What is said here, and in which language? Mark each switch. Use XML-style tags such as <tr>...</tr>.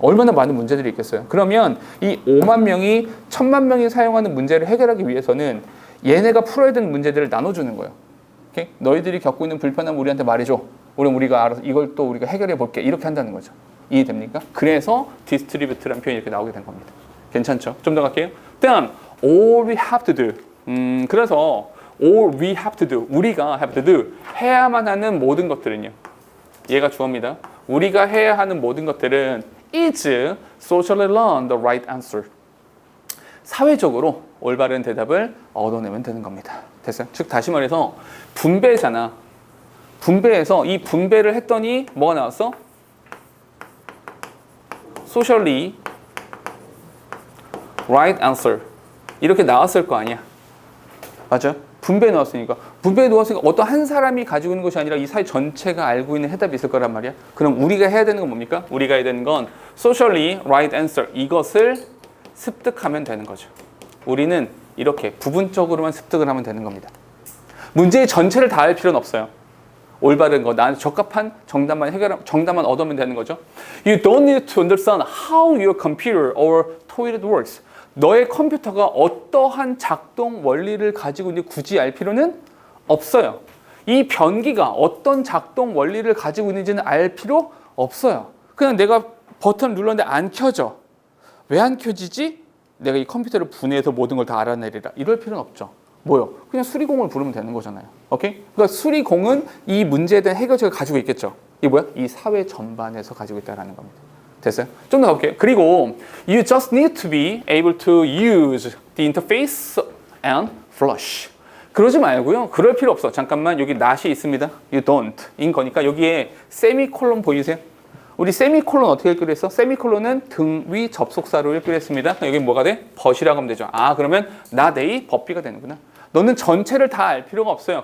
<ko>얼마나 많은 문제들이 있겠어요. 그러면 이 5만 명이 1,000만 명이 사용하는 문제를 해결하기 위해서는 얘네가 풀어야 되는 문제들을 나눠주는 거예요. 오케이? 너희들이 겪고 있는 불편함 우리한테 말해줘. 우리가 알아서 이걸 또 우리가 해결해 볼게. 이렇게 한다는 거죠. 이해됩니까? 그래서 디스트리뷰트라는 표현이 이렇게 나오게 된 겁니다. 괜찮죠? 좀 더 갈게요. 다음,</ko> <en>all we have to do.</en> <ko>그래서</ko> <en>all we have to do.</en> <ko>우리가</ko> <en>have to do.</en> <ko>해야만 하는 모든 것들은요. 얘가 주어입니다. 우리가 해야 하는 모든 것들은</ko> <en>is socially learn the right answer.</en> <ko>사회적으로 올바른 대답을 얻어내면 되는 겁니다. 됐어요? 즉 다시 말해서 분배잖아. 분배해서 이 분배를 했더니 뭐가 나왔어?</ko> <en>socially right answer.</en> <ko>이렇게 나왔을 거 아니야. 맞아? 분배해 놓았으니까. 분배해 놓았으니까 어떤 한 사람이 가지고 있는 것이 아니라 이 사회 전체가 알고 있는 해답이 있을 거란 말이야. 그럼 우리가 해야 되는 건 뭡니까? 우리가 해야 되는 건</ko> <en>socially right answer.</en> <ko>이것을 습득하면 되는 거죠. 우리는 이렇게 부분적으로만 습득을 하면 되는 겁니다. 문제의 전체를 다 알 필요는 없어요. 올바른 거, 나한테 적합한 정답만 얻으면 되는 거죠.</ko> <en>You don't need to understand how your computer or toilet works.</en> <ko>너의 컴퓨터가 어떠한 작동 원리를 가지고 있는지 굳이 알 필요는 없어요. 이 변기가 어떤 작동 원리를 가지고 있는지는 알 필요 없어요. 그냥 내가 버튼을 눌렀는데 안 켜져. 왜 안 켜지지? 내가 이 컴퓨터를 분해해서 모든 걸 다 알아내리라. 이럴 필요는 없죠. 뭐요? 그냥 수리공을 부르면 되는 거잖아요. 오케이? 그러니까 수리공은 이 문제에 대한 해결책을 가지고 있겠죠. 이게 뭐야? 이 사회 전반에서 가지고 있다는 겁니다. 됐어요? 좀 더 가볼게요. 그리고</ko> <en>you just need to be able to use the interface and flush.</en> <ko>그러지 말고요. 그럴 필요 없어. 잠깐만 여기 not이 있습니다.</ko> <en>You don't</en> <ko>인 거니까 여기에 세미콜론 보이세요? 우리 세미콜론 어떻게 읽기로 했어? 세미콜론은 등 위 접속사로 읽기로 했습니다. 여기 뭐가 돼? but이라고 하면 되죠. 아 그러면 not A, but B가 되는구나. 너는 전체를 다 알 필요가 없어요.</ko>